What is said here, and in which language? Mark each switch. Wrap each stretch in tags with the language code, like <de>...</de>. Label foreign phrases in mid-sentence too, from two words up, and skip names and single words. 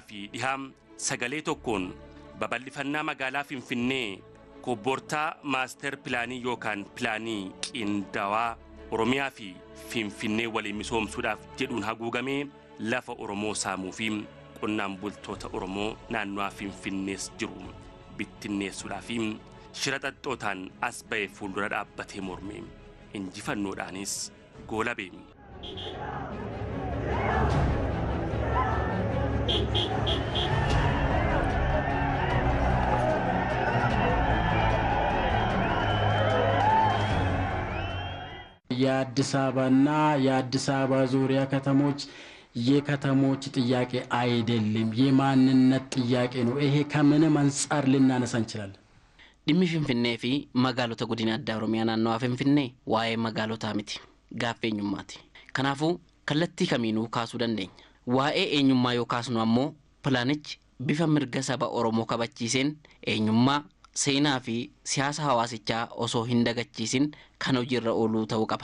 <om>fi dhihaa sagalee tokkoon babal'ifannaa magaalaa Finfinnee kobbortaa maaster pilaanii yookaan pilaanii qindaawaa Oromiyaa fi Finfinnee waliin misoomsuudhaaf jedhuun haguugamee lafa Oromoo saamuu fi qonnaan bultoota Oromoo naannoo Finfinnees jiru bittinneessuudhaaf shira xaxxootaan as ba'ee fuuldura dhaabbatee mormee injifannoodhaanis goolabee.</om> <am>የአዲስ አበባና የአዲስ አበባ ዙሪያ ከተሞች የከተሞች ጥያቄ አይደለም፣ የማንነት ጥያቄ ነው። ይሄ ከምንም አንፃር ልናነሳ እንችላለን።</am> <om>dhimmi Finfinnee fi magaalota godina addaa Oromiyaa naannawaa Finfinnee waa'ee magaalotaa miti, gaaffii eenyummaati. Kanaafuu kallattii kamiinuu kaasuu dandeenya. Waa'ee eenyummaa yoo kaasnu ammoo pilaanichi bifa mirga saba Oromoo kabachiiseen eenyummaa seenaa fi siyaasa hawaasichaa osoo hin dagachiisin kan hojiirra ooluu ta'uu qaba.</om>